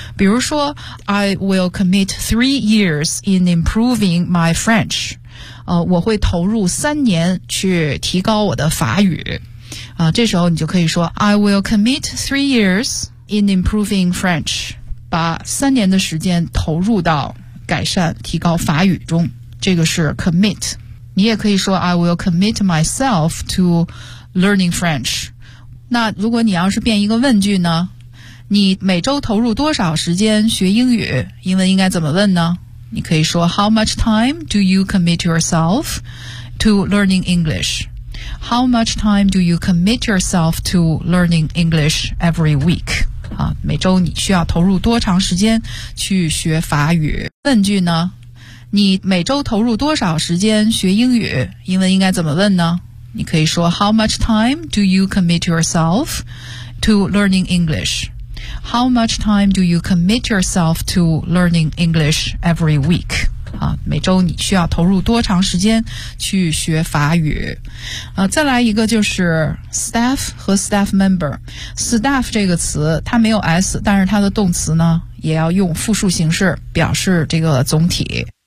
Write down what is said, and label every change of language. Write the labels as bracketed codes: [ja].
[zh] 比如说 [en] I will commit 3 years in improving my French， [zh] 我会投入3年去提高我的法语啊，这时候你就可以说 [en] I will commit 3 years in improving French， [zh] 把3年的时间投入到改善提高法语中，这个是 commit。你也可以说 [en] I will commit myself to learning French。 [zh] 那如果你要是变一个问句呢，你每周投入多少时间学英语，英文应该怎么问呢？你可以说 [en] How much time do you commit yourself to learning English? How much time do you commit yourself to learning English every week? [zh] 啊，每周你需要投入多长时间去学法语？问句呢？你每周投入多少时间学英语？英文应该怎么问呢？你可以说 [en] How much time do you commit yourself to learning English? How much time do you commit yourself to learning English every week? [zh] 啊，每周你需要投入多长时间去学法语？再来一个就是 staff 和 staff member。 staff 这个词它没有 s， 但是它的动词呢也要用复数形式表示这个总体。